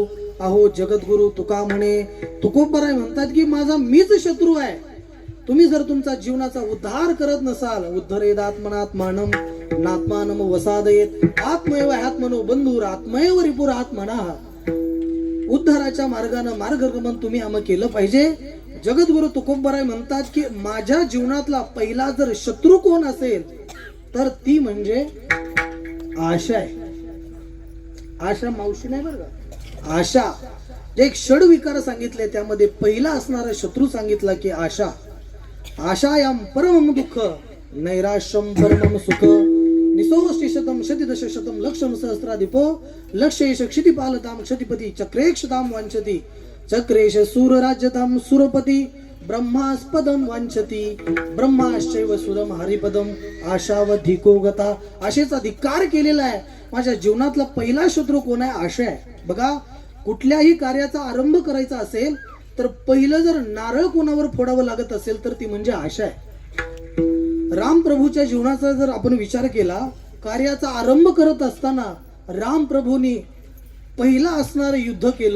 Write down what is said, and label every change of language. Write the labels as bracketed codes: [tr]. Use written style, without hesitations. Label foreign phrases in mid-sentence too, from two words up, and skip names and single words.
[mr] अहो जगद्गुरु तुका म्हणे, तुकोबराय म्हणतात की माझा मीच शत्रू आहे. तुम्ही जर तुमचा जीवनाचा उद्धार करत नसाल, [sa] उद्धरेद आत्मनात्मानम नात्मानम वसादयेत आत्मैव आत्मनो बंधुर आत्मैव रिपुर आत्मना. [mr] उद्धाराच्या मार्गाने मार्गगमन तुम्ही आम्ही केलं पाहिजे. जगद्गुरु तुकोबराय म्हणतात की माझ्या जीवनातला पहिला जर शत्रू कोण असेल तर ती म्हणजे आशा आहे. आशा मावशी नाही बरं का, आशा. जे एक षडविकार सांगितले त्यामध्ये पहिला असणारा शत्रू सांगितला की आशा. [sa] आशायाम परम दुःख नैराश्यम परमम सुख निसोष्टिशतम शतिदशशतम लक्षम सहस्राधिपो लक्षेश क्षितिपालताम क्षतिपती चक्रेक्षताम वांछति चक्रेश सूरराज्यताम सुरपती ब्रह्मास्पदम वांछति ब्रह्माश्चैव सुरम हरिपदम आशावधिको गता. [mr] आशेचा धिक्कार केलेला आहे. माझ्या जीवनातला पहिला शत्रू कोण आहे? आशा आहे. बघा, कुठल्याही कार्याचा आरंभ करायचा असेल तर पहिलं जर नारळ कोणावर फोडावं लागत असेल तर ती म्हणजे आशा आहे. रामप्रभूच्या जीवनाचा जर आपण विचार केला, कार्याचा आरंभ करत असताना रामप्रभूंनी पहिला असणारं युद्ध केलं.